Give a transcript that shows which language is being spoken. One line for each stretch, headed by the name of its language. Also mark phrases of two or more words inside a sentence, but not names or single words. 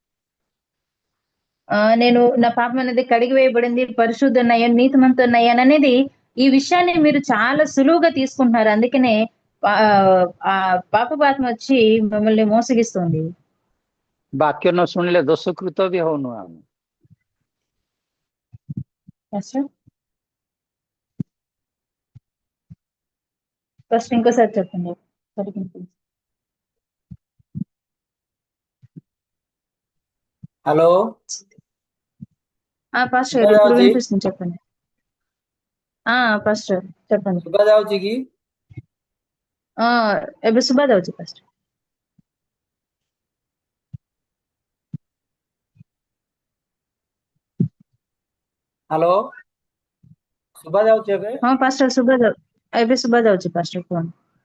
Telugu: నేను నా పాపం అనేది కడిగి వేయబడింది, పరిశుద్ధున్నయ్యాను, నీతిమంతున్నయ్యాను అనేది ఈ విషయాన్ని మీరు చాలా సులువుగా తీసుకుంటున్నారు। అందుకనే ఆ పాపపాత్మ వచ్చి మిమ్మల్ని మోసగిస్తుంది।
Odia: ବାକ୍ୟ ନ ଶୁଣିଲେ ଦୋଷକୃତ ବି ହଉନୁ ଆମେ।
Telugu: ఫస్ట్ ఇంకోసారి చెప్పండి। హలో పాస్టర్ గారు ఇప్పుడు వినిపిస్తుంది, చెప్పండి। పాస్టర్ చెప్పండి।
Odia: ଶୁଭାଯାଉଛି କି? ଏବେ ଶୁଭା ଯାଉଛି ପାଷ୍ଟର? ହ୍ୟାଲୋ, ଶୁଭା ଯାଉଛି ଏବେ? ହଁ ପାଷ୍ଟର ଏବେ ଶୁଭା ଯାଉଛି ପାଷ୍ଟର, କୁହନ୍ତୁ।